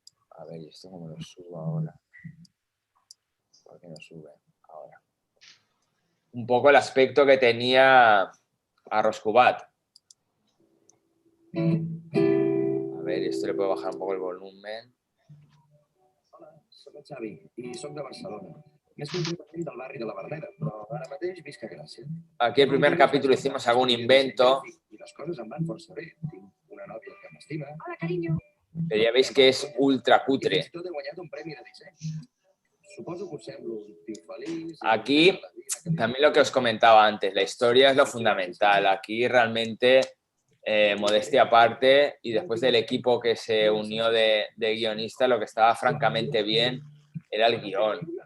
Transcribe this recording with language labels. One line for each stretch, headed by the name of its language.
Spanish: A ver, ¿y esto cómo lo subo ahora? ¿Por qué no sube ahora? Un poco el aspecto que tenía Arròs Cubat. A ver, esto le puedo bajar un poco el volumen.
Catalan: Hola, soc el Xavi i soc de Barcelona. Més concretament del barri de la Berneda, però ara mateix visc a Gràcia.
Spanish: Aquí el primer capítulo hicimos algún invento.
Catalan: I les coses em van força bé. Tinc una nòvia que m'estima.
Spanish: Hola, cariño. Pero ya veis que es ultra
Catalan: I
Spanish: cutre.
Catalan: fins i tot he guanyat un premi de disseny. Suposo que us semblo un tio feliç.
Spanish: Aquí también lo que os comentaba antes, la historia es lo fundamental. Aquí realmente, modestia aparte, y después del equipo que se unió de guionista, lo que estaba francamente bien era el guión.